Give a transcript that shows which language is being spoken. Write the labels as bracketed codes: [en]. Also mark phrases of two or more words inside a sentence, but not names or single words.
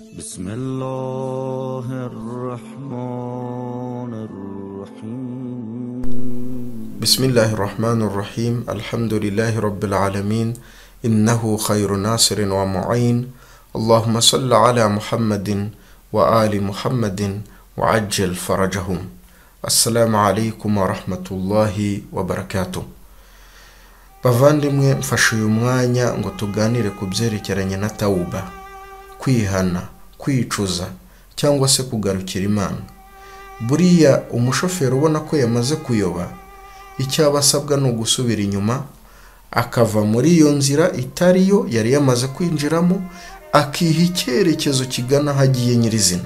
[ar] بسم الله الرحمن الرحيم. الحمد لله رب العالمين إنه خير ناصر ومعين. اللهم صل على محمد وآل محمد وعجل فرجهم. السلام عليكم ورحمة الله وبركاته. [rw] Bavandimwe, mfashe uyu mwanya ngo tuganire ku byerekeranye na tauba, kwihana, kwicuza cyangwa se kugarukira Imana. Buriya umushoferi ubona ko yamaze kuyoba, icyo abasabwa no gusubira inyuma akava muri iyo nzira itariyo yari yamaze kwinjiramo, akiha icyerekezo kigana hagiye nyirizina.